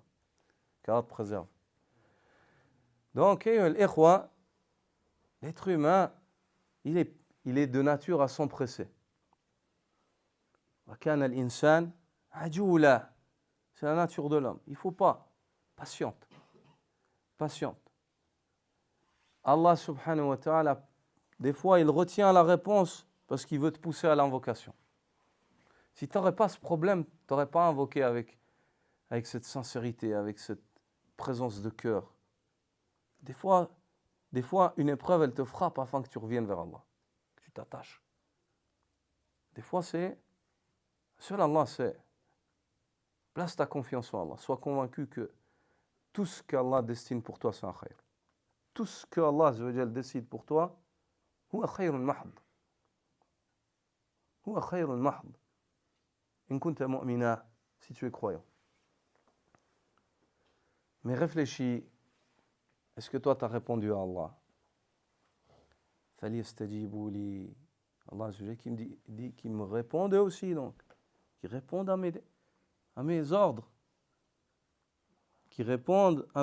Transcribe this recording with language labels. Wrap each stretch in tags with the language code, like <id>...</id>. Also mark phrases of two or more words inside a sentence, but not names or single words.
<fr>Qu'Allah te préserve. Donc, l'être humain, il est de nature à s'empresser.</fr> <ar>وكان الإنسان عجولا.</ar> <fr>C'est la nature de l'homme. Il ne faut pas. Patiente.</fr> <ar>الله سبحانه وتعالى,</ar> <fr>des fois, il retient la réponse parce qu'il veut te pousser à l'invocation. Si tu n'aurais pas ce problème, tu n'aurais pas invoqué avec cette sincérité, avec cette présence de cœur. Des fois, une épreuve, elle te frappe afin que tu reviennes vers Allah, que tu t'attaches. Des fois, seul Allah sait. Place ta confiance en Allah. Sois convaincu que tout ce qu'Allah destine pour toi, c'est un khayr. Tout ce que Allah décide pour toi,</fr> <ar>هو خير محض. هو خير محض. إن كنت مؤمنا,</ar> <fr>si tu es croyant. Mais réfléchis, est-ce que toi tu as répondu à Allah?</fr> <ar>فليستجيبوا لي.</ar> <fr>Allah qui me dit qu'il me réponde aussi, donc. Qui répondent à mes ordres, qui répondent à mes ordres.</fr>